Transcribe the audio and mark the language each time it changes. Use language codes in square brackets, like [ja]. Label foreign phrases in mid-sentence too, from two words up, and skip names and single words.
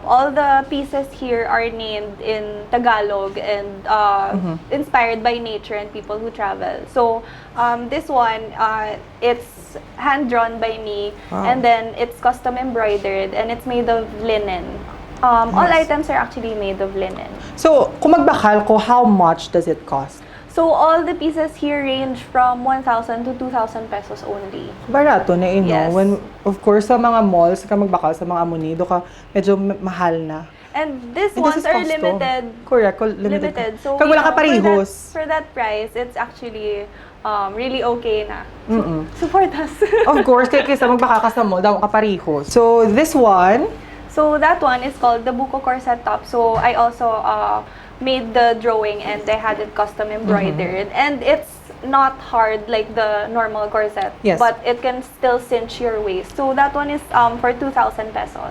[en] All the pieces here are named in Tagalog and inspired by nature and people who travel. So this one, it's hand-drawn by me, and then it's custom embroidered, and it's made of linen. All items are actually made of linen. So, [hil] kung magbakal ko, [en] how much does it cost? So all the pieces here range from 1,000 to 2,000 pesos only. [hil] Barato na [en] Yes. When, of course, [hil] sa mga malls, ka magbakal sa mga munido ka, medyo mahal na. [en] And these And this ones is are costo. limited. Correct, limited. So [hil] Kag wala ka parehos. [en] For that price, it's actually really okay na. So, support us. Of course, [hil] kaysa magbaka ka sa mall, daw ka parehos. [en] So, this one, So that one is called the buko corset top. So I also made the drawing and I had it custom embroidered. And it's not hard like the normal corset, Yes. but it can still cinch your waist. So that one is for 2,000 pesos.